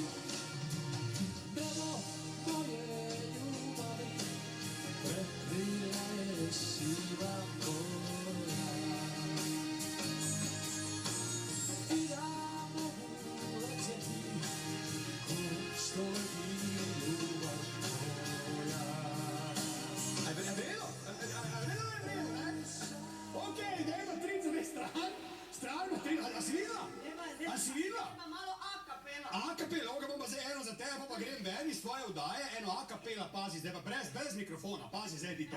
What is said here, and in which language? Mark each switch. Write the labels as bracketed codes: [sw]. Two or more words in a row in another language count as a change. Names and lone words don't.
[hr] Drvo moje ljubavi, prekrila je siva kola. I ja mogu letjeti, ko što leti ljubav moja. [sl] A je vrelo, ne? Okej, dajmo 30 stran, a si videla? A si videla? Ima malo a kapela. A kapela, ovoga bom pa zdaj eno za tebe, pa grem ven iz tvoje vdaje, eno a kapela, pazi, zdaj pa brez mikrofona, pazi, zdaj ti to.